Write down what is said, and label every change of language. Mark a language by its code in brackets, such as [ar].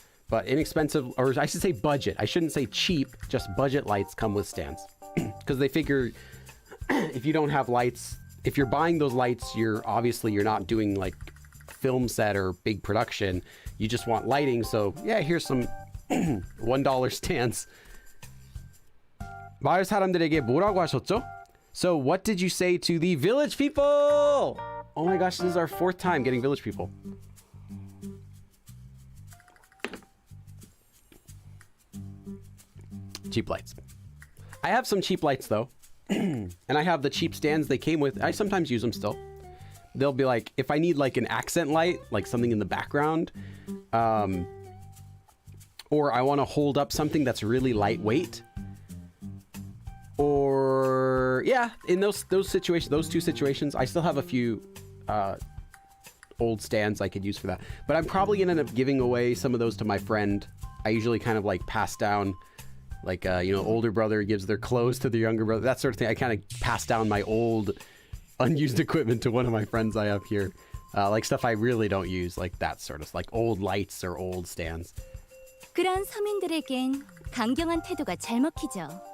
[en] But inexpensive, or I should say budget. I shouldn't say cheap, just budget lights come with stands. Because they figure if you don't have lights, if you're buying those lights, you're not doing like film set or big production. You just want lighting. So yeah, here's some $1 stands. [ko] 마을 사람들에게 뭐라고 하셨죠? [en] So what did you say to the village people? Oh my gosh, this is our 4th time getting village people. Cheap lights. I have some cheap lights though. And I have the cheap stands they came with. I sometimes use them still. They'll be like, if I need like an accent light, like something in the background, or I want to hold up something that's really lightweight, or yeah, in those situations, those 2 situations, I still have a few old stands I could use for that. But I'm probably gonna end up giving away some of those to my friend. I usually kind of like pass down, like older brother gives their clothes to the younger brother, that sort of thing. I kind of pass down my old unused equipment to one of my friends I have here. Like stuff I really don't use, like that sort of, like old lights or old stands. [ko] 그런 서민들에겐 강경한 태도가 잘 먹히죠.